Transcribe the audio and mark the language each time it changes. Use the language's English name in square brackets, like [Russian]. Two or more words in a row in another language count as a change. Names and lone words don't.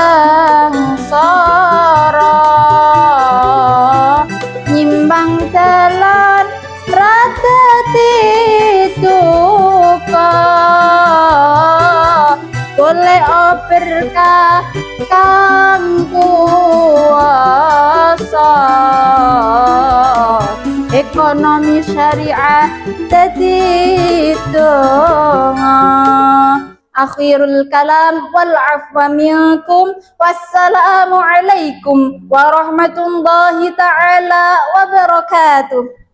[Javanese] sengsara nyimbang dalan radati duka golek berkah kang kuwasa ekonomi syariah dadi donga. [Arabic] آخر الكلام والعفو منكم والسلام عليكم ورحمة الله تعالى وبركاته.